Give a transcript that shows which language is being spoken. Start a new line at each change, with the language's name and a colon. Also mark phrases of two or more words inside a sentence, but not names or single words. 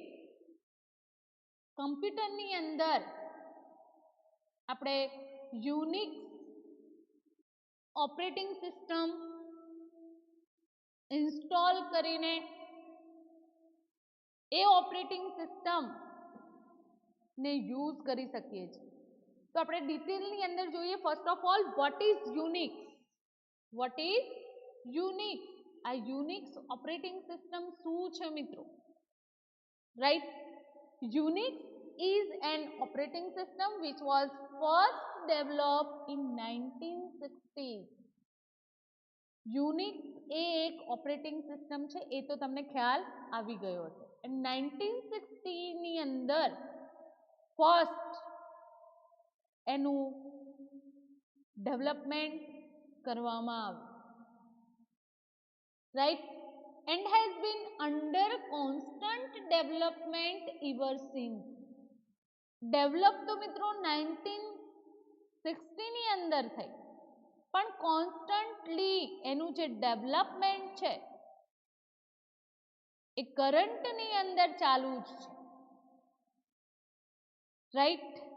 Gujarati: કમ્પ્યુટરની અંદર આપણે યુનિક્સ
English: operating system
Gujarati: ઇન્સ્ટોલ કરીને એ ઓપરેટિંગ સિસ્ટમ ને યુઝ કરી શકીએ છીએ. તો આપણે ડિટેલની અંદર જોઈએ.
English: first of all what is Unix?
Gujarati: આ યુનિક્સ
English: operating system
Gujarati: શું છે મિત્રો? રાઈટ.
English: યુનિક્સ is an operating system which was first developed in 1960s.
Gujarati: યુનિક્સ એ એક
English: operating system
Gujarati: છે, એ તો તમને ખ્યાલ આવી ગયો હશે. 1960 ની અંદર
English: first
Gujarati: એનું ડેવલપમેન્ટ કરવામાં આવ્યું, રાઈટ.
English: and has been under constant development ever since.
Gujarati: ડેવલપ તો મિત્રો 1960 ની અંદર થઈ, પણ કોન્સ્ટન્ટલી એનું જે ડેવલપમેન્ટ છે એ કરંટની અંદર ચાલુ જ છે, રાઈટ.